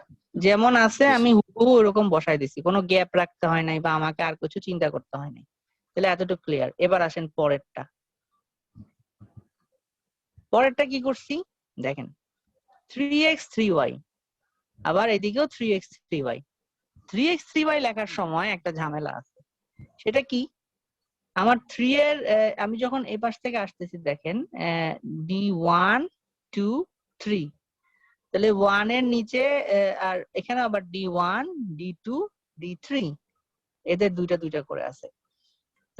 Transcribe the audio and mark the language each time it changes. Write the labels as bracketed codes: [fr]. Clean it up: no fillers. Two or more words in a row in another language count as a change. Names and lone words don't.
[bn] যেমন আছে আমি হুবহু এরকম বসাই দিছি, কোনো গ্যাপ রাখতে হয় নাই বা আমাকে আর কিছু চিন্তা করতে হয় নাই। তাহলে এতটুকু ক্লিয়ার। এবার আসেন পরেরটা। পরেরটা কি করছি দেখেন, 3x 3y, আবার এদিকেও 3x 3y। 3x 3y লেখার সময় একটা ঝামেলা আছে, সেটা কি? আমার 3 এর আমি যখন এই পাশ থেকে আসতেছি দেখেন d1 2 3, তাহলে 1 এর নিচে আর এখানে আবার d1 d2 d3, এদের দুইটা দুইটা করে আছে।